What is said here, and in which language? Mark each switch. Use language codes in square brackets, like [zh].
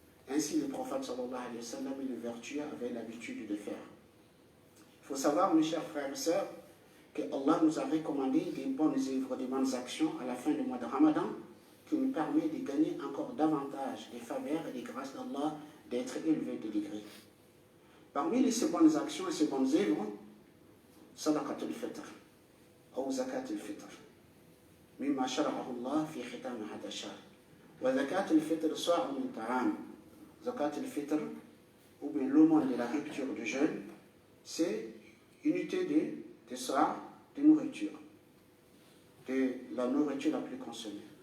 [fr] Ainsi, le prophète sallallahu alayhi wa sallam et les vertueux avaient l'habitude de faire. Il faut savoir, mes chers frères et sœurs, que Allah nous a recommandé des bonnes œuvres, des bonnes actions à la fin du mois de Ramadan, qui nous permet de gagner encore davantage des faveurs et des grâces d'Allah, d'être élevés de degré. Parmi ces bonnes actions et ces bonnes œuvres, [ar] صدقة الفطر أو زكاة الفطر مما شرعه الله في ختام هذا الشهر وزكاة الفطر صاع من طعام. [fr] زكاة الفطر ou bien l'aumône de la rupture du jeûne, c'est unité de ça, de nourriture, de la nourriture la plus consommée.